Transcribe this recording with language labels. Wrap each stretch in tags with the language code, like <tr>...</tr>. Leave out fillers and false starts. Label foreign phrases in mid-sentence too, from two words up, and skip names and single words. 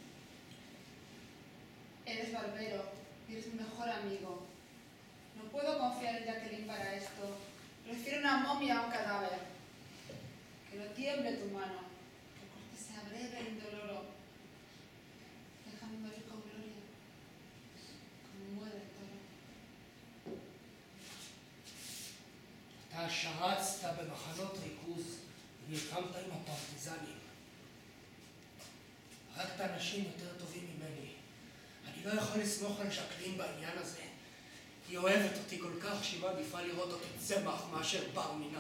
<es>Eres barbero y eres mi mejor amigo. No puedo confiar en Jacqueline para esto. Prefiero una momia a un cadáver. Que no tiemble tu mano, que el corte sea breve e indoloro. Déjame morir con gloria, como muere el toro.</es> <he>אתה שרצת במחנות ריכוז ונלחמת עם הפרטיזנים. הרגת אנשים יותר טובים ממני. אני לא יכול לסמוך על ז'קלין בעניין הזה. היא אוהבת אותי כל כך שהיא מעדיפה לראות אותי צמח מאשר בר מינן.</he>